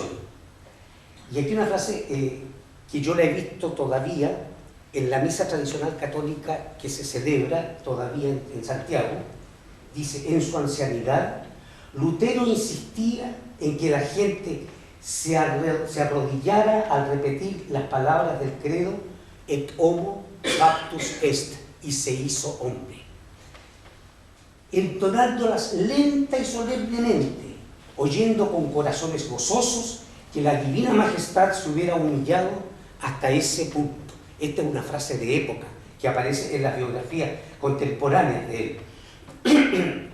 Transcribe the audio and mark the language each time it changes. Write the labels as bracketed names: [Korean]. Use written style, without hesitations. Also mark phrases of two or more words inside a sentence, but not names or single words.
[Spanish] Y aquí una frase que yo la he visto todavía en la misa tradicional católica que se celebra todavía en Santiago. Dice: en su ancianidad, Lutero insistía en que la gente se arrodillara al repetir las palabras del credo [Latin] et homo factus est, [Spanish] y se hizo hombre, entonándolas lenta y solemnemente, oyendo con corazones gozosos que la divina majestad se hubiera humillado hasta ese punto. Esta es una frase de época que aparece en las biografías contemporáneas de él.